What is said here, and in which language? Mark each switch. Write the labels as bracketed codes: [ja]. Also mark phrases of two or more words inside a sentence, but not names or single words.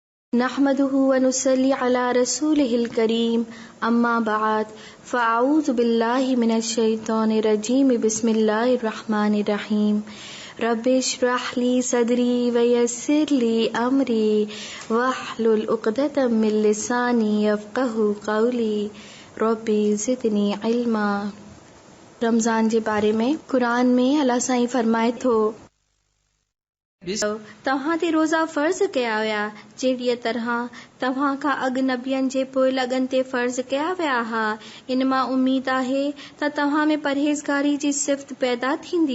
[ar] نحمده ونصلي على رسوله الكريم أما بعد فأعوذ بالله من الشيطان الرجيم بسم الله الرحمن الرحيم رب اشرح لي صدري ويسر لي أمري واحلل عقدة من لساني يفقهوا قولي رب زدني علما. [sd] रमज़ान जे बारे में कुरान में अल्लाह साईं फरमाए थो, तव्हां ते रोज़ा फ़र्ज़ कया विया जहिड़ीअ तरह तव्हां खां अॻु नबियनि जे पोइ लगन ते फ़र्ज़ कया विया हा। इन मां उम्मीद आहे त तव्हां में परहेज़गारी जी सिफ़त पैदा थींदी।